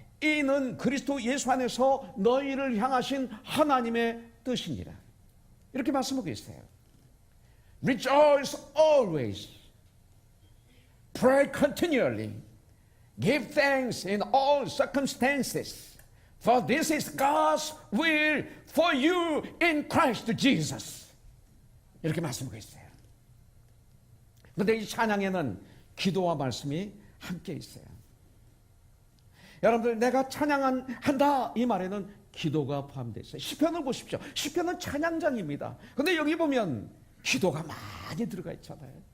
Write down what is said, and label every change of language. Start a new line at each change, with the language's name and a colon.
Korean: 이는 그리스도 예수 안에서 너희를 향하신 하나님의 뜻이니라. 이렇게 말씀하고 있어요.
English: Rejoice always, pray continually, give thanks in all circumstances, for this is God's will for you in Christ Jesus.
Korean: 이렇게 말씀하고 있어요. 그런데 이 찬양에는 기도와 말씀이 함께 있어요. 여러분들, 내가 찬양한다 이 말에는 기도가 포함되어 있어요. 시편을 보십시오. 시편은 찬양장입니다. 그런데 여기 보면 기도가 많이 들어가 있잖아요.